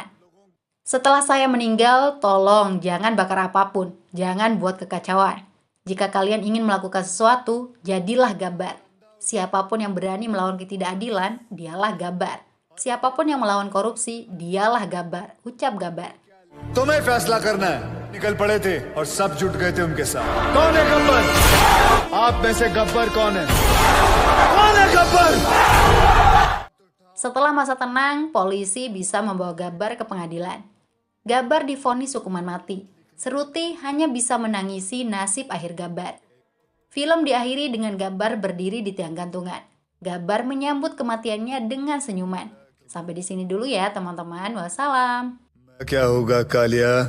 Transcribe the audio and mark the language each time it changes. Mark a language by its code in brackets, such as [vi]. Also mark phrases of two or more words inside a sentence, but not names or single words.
[id] Setelah saya meninggal, tolong jangan bakar apapun, jangan buat kekacauan. Jika kalian ingin melakukan sesuatu, jadilah Gabbar. Siapapun yang berani melawan ketidakadilan, dialah Gabbar. Siapapun yang melawan korupsi, dialah Gabbar, ucap Gabbar. [hi] तुम्हें फैसला करना है। निकल पड़े थे और सब जुट गए थे उनके साथ। कौन है गब्बर? आप में से गब्बर कौन है? कौन है गब्बर? [id] Setelah masa tenang, polisi bisa membawa Gabbar ke pengadilan. Gabbar divonis hukuman mati. Seruti hanya bisa menangisi nasib akhir Gabbar. Film diakhiri dengan Gabbar berdiri di tiang gantungan. Gabbar menyambut kematiannya dengan senyuman. Sampai di sini dulu ya teman-teman. Wassalam. [hi] क्या होगा कालिया?